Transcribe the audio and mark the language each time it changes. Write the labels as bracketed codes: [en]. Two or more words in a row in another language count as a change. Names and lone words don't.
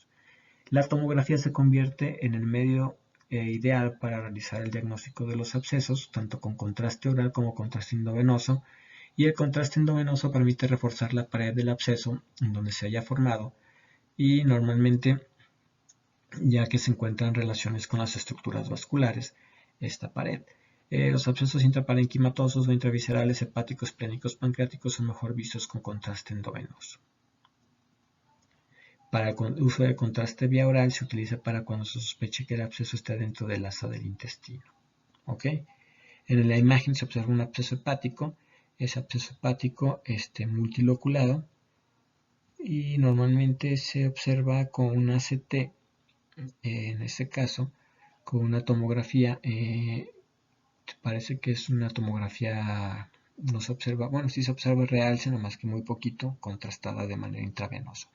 [es] La tomografía se convierte en el medio ideal para realizar el diagnóstico de los abscesos, tanto con contraste oral como contraste endovenoso, y el contraste endovenoso permite reforzar la pared del absceso en donde se haya formado y normalmente ya que se encuentran relaciones con las estructuras vasculares, esta pared. Los abscesos intraparenquimatosos o intraviscerales hepáticos, plénicos, pancreáticos son mejor vistos con contraste endovenoso. Para el uso de contraste vía oral se utiliza para cuando se sospeche que el absceso está dentro del asa del intestino. ¿Ok? En la imagen se observa un absceso hepático, ese absceso hepático multiloculado y normalmente se observa con un ACT, en este caso con una tomografía, parece que es una tomografía, no se observa, bueno, sí se observa real, sino más que muy poquito, contrastada de manera intravenosa.